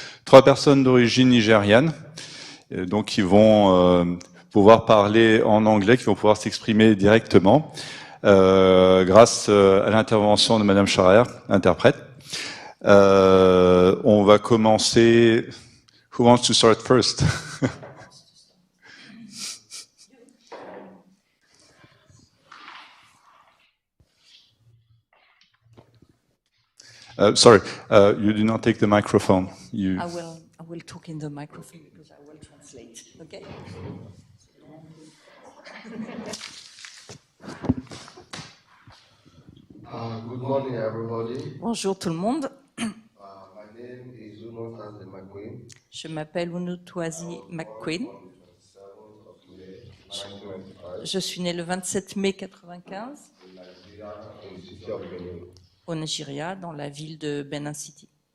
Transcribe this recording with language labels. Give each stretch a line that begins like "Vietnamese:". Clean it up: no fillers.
French: 3 personnes d'origine nigériane, donc qui vont pouvoir parler en anglais, qui vont pouvoir s'exprimer directement grâce à l'intervention de Madame Charer, interprète. On va commencer
English: Who wants to start first? Sorry, you do not take the microphone. I will talk in the microphone because I will translate. Okay. Good morning, everybody.
French: Bonjour tout le monde.
English: My name is Unotazi McQueen.
French: Je m'appelle Unotazi McQueen. Je suis né le 27 mai 1995 au Nigeria, dans la ville de Benin City.